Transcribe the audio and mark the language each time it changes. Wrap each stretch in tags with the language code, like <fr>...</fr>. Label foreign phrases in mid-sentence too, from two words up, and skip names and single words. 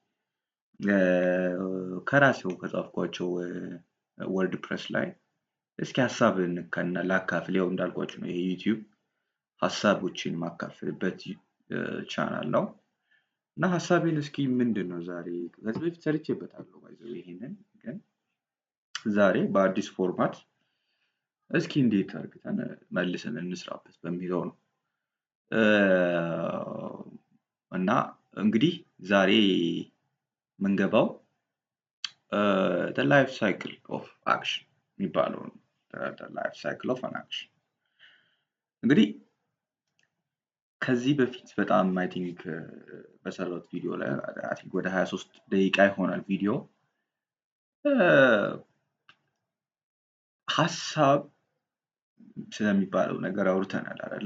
<am>ከራሴው ከጻፍኳቸው ወርድ ፕሬስ ላይ እስኪ ሀሳብን ላካፍል። ያው እንዳልኳችሁ ነው ይሄ ዩቲዩብ ሀሳቦችን ማካፍልበት ቻናል ነው። እና ሀሳቤን እስኪ ምንድነው ዛሬ ከዚህ በፊት ሰርቼበታለሁ ይሄንን ግን ዛሬ በአዲስ ፎርማት እስኪ እንዴት አድርገን መልሰን እንስራበት በሚለው ነው። እና እንግዲህ ዛሬ የምንገባው</am> <en>the life cycle of action</en> <am>የሚባለው ነው።</am> <en>the life cycle of an action</en> <am>እንግዲህ ከዚህ በፊት በጣም</am> <en>I think</en> <am>በሰራሁት ቪዲዮ ላይ</am> <en>I think</en> <am>ወደ 23 ደቂቃ ይሆናል ቪዲዮ ሀሳብ ስለሚባለው ነገር አውርተናል አይደለ?</am>